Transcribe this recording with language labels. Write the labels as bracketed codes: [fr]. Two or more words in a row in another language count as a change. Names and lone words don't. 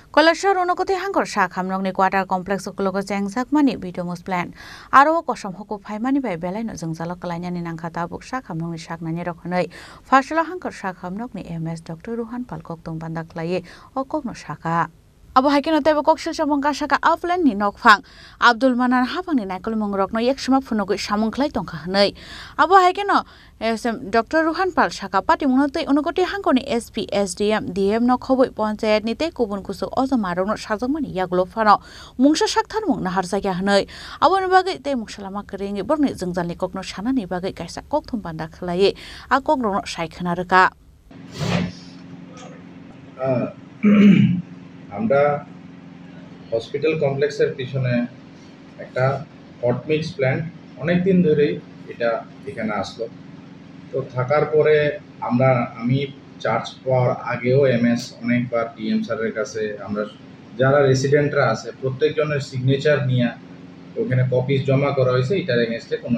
[trp] কৈলাসহর অনুকূতি হাঙ্গর সাখামরংনি কোয়ার্টার কমপ্লেক্স ukologo jengjakmani bidomus plan aro kosom huku phaimani bai belaino jengjalok kalainani nangkha tabuk sakhamrongni saknani rokhnoi fasalo hankor sakhamrokni ms dr ruhan pal koktong banda khlaiye okokno saka abo haikeno tebo koksil samongka saka aflan ni nokphang Abdul Manan hapangni naikol mongrokno ekshama phunogoi samungkhlai tongkha hnoi abo haikeno Dr. Ruhan Pal saka pati munotei unukoti hangkoni SP SDM DM no khoboi panchayat ni tei kubun kusuk ojomarokno sajokmani yaglo phano mungsa sakthar mung nahar jagya hnoi aboni bagai tei mungsalama kringi borni jengjalni kokno sanani bagai kaisa kokthum banda khlaiye a kokrokno saikhana reka [bn] আমরা হসপিটাল কমপ্লেক্সের পিছনে একটা [en] hot mix plant [bn] অনেক দিন ধরেই এটা এখানে আসলো তো থাকার পরে আমি চার্জ পাওয়ার আগেও এমএস অনেকবার ডিএম স্যারের কাছে আমরা যারা রেসিডেন্টরা আছে প্রত্যেকজনের সিগনেচার নিয়ে ওখানে কপিস জমা করা হয়েছে এটার এগেনস্টে কোনো